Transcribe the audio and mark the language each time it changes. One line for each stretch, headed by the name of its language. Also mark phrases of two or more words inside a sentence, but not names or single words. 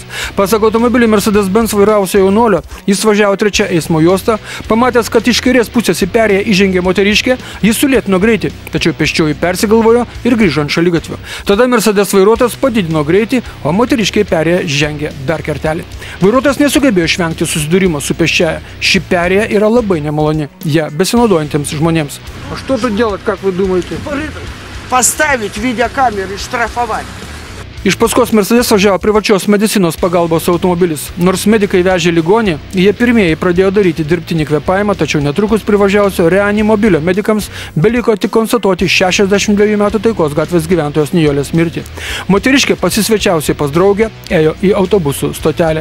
Lithuanian: Pasak automobilį Mercedes-Benz vairavusio jaunuolio, jis važiavo 3 eismo juostą, pamatęs, kad iš kairės pusės į perėją įžengė moteriškė, jis sulėtino greitį, tačiau pėsčioji persigalvojo ir grįžo ant šaligatvio. Tada Mercedes vairuotojas padidino greitį, o moteriškė į perėją žengė dar kartelį. Vairuotojas nesugebėjo išvengti susidūrimo su pėsčiaja. Ši perėja yra labai nemaloni, ją besinaudojantiems žmonėms.
Russian: O что тут делать, как вы думаете? Поставить видеокамеры и штрафовать.
Lithuanian: Iš paskos Mercedes važiavo privačios medicinos pagalbos automobilis. Nors medikai vežė ligonį, jie pirmieji pradėjo daryti dirbtinį kvėpavimą, tačiau netrukus privažiavusio reanimobilio medikams beliko tik konstatuoti 62 metų Taikos gatvės gyventojos Nijolės mirtį. Moteriškė pasisvečiausiai pas draugę ėjo į autobusų stotelę.